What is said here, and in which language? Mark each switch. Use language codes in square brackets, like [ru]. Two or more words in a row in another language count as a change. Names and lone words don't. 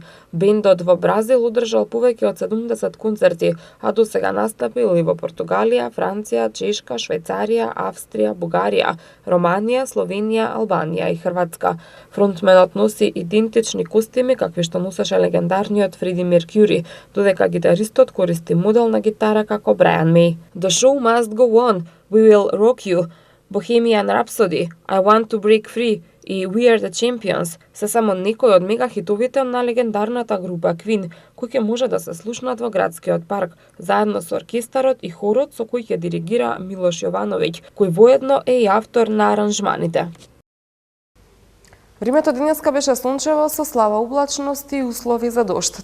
[mk] Бендот во Бразил одржал повеќе од 70 концерти, а до сега настапил и во Португалија, Франција, Чешка, Швајцарија, Австрија, Бугарија, Романија, Словенија, Албанија и Хрватска. Фронтменот носи идентични костими какви што носеше легендарниот Фреди Меркјури, додека гитаристот користи модел на гитара како Брайан Мей. The show must go on, We will rock you, Bohemian Rhapsody, I want to break free и We are the champions се само некои од мегахитовите на легендарната група Queen, кои ќе може да се слушнат во градскиот парк, заедно со оркестарот и хорот со кој ќе диригира Милош Јовановиќ, кој воедно е и автор на аранжманите. Времето денеска беше сончево со слаба облачност и услови за дожд.